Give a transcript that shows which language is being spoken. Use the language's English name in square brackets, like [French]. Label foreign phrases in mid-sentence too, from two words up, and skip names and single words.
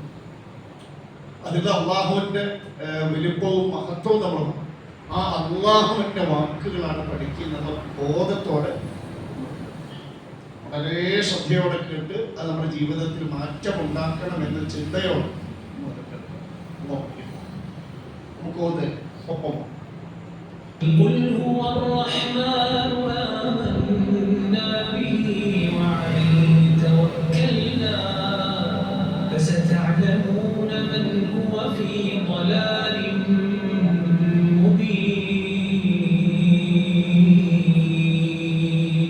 [Malayalam] അതിൽ അള്ളാഹുവിന്റെ വലുപ്പവും മഹത്വവും നമ്മൾ ആ അള്ളാഹുവിന്റെ വാക്കുകളാണ് പഠിക്കുന്നത്. ബോധത്തോടെ വളരെ ശ്രദ്ധയോടെ കേട്ട് അത് നമ്മുടെ ജീവിതത്തിൽ മാറ്റമുണ്ടാക്കണം എന്ന ചിന്തയോടെ നമുക്ക് ഒപ്പം [Arabic] قل هو الرحمن آمنا به وعليه توكلنا فستعلمون من هو في ضلال مبين.